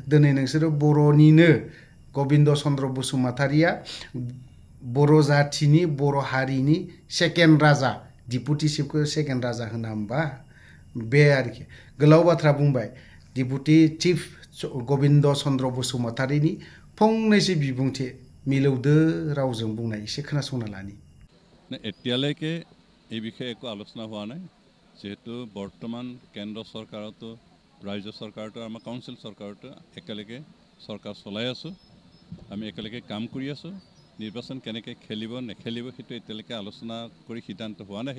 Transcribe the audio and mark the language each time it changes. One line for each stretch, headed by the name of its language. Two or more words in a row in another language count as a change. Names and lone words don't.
Bodo: दिनै नोंसोरो बर'निनो गबिन्द चन्द्र बसुमतारीया बर' जाथिनि बर' हारिनि सेकेन्ड राजा,
English: deputy chief
Bodo: सेकेन्ड राजा होना होमबा? बे आरोखि गोलाव बाथ्रा बुंबाय।
English: deputy chief
Bodo: गबिन्द चन्द्र बसुमतारीनि फंनैसो बिबुंथि मिलौदो रावजों बुंनाय एसे खोनासंना लानि।
Assamese: এতিয়ালৈকে এই বিষয়ে একো আলোচনা হোৱা নাই, যেহেতু বৰ্তমান কেন্দ্ৰ চৰকাৰতো ৰাজ্য চৰকাৰতো আমাৰ কাউন্সিল চৰকাৰতো একেলগে চৰকাৰ চলাই আছোঁ। আমি একেলগে কাম কৰি আছোঁ। নিৰ্বাচন কেনেকৈ খেলিব নেখেলিব সেইটো এতিয়ালৈকে আলোচনা কৰি সিদ্ধান্ত হোৱা নাই।